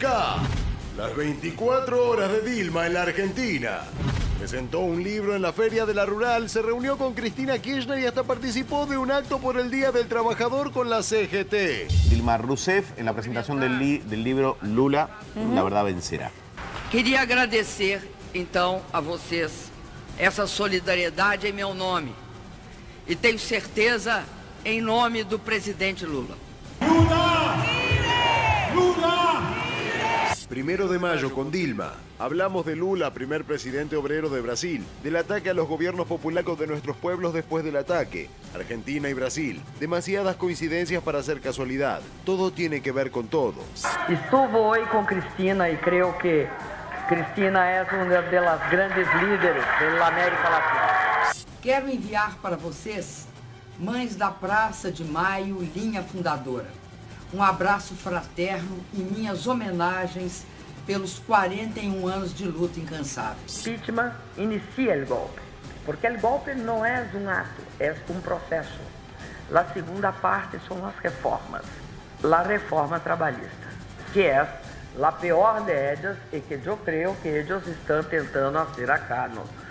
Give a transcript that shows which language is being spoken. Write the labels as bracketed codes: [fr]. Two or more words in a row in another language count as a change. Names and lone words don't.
[es] Las 24 horas de Dilma en la Argentina. Presentó un libro en la Feria de la Rural, se reunió con Cristina Kirchner y hasta participó de un acto por el Día del Trabajador con la CGT. Dilma Rousseff, en la presentación del libro Lula, La Verdad Vencerá. [pt] Queria agradecer, então, a vocês essa solidariedade em meu nome E tenho certeza, em nome do presidente Lula. ¡Lula! ¡Lula! [es] 1 de mayo con Dilma. Hablamos de Lula, primer presidente obrero de Brasil, del ataque a los gobiernos populares de nuestros pueblos después del ataque. Argentina y Brasil. Demasiadas coincidencias para ser casualidad. Todo tiene que ver con todo. Estuvo hoy con Cristina y creo que Cristina es una de las grandes líderes de la América Latina. [pt] Quero enviar para vocês, mães da Praça de Maio e linha fundadora, abraço fraterno e minhas homenagens pelos 41 anos de luta incansável. [es] Impeachment inicia el golpe, porque el golpe no es un acto, es un proceso. La segunda parte son las reformas. La reforma trabalhista, que es la peor de ellas y que yo creo que ellos están tentando hacer acá, ¿no?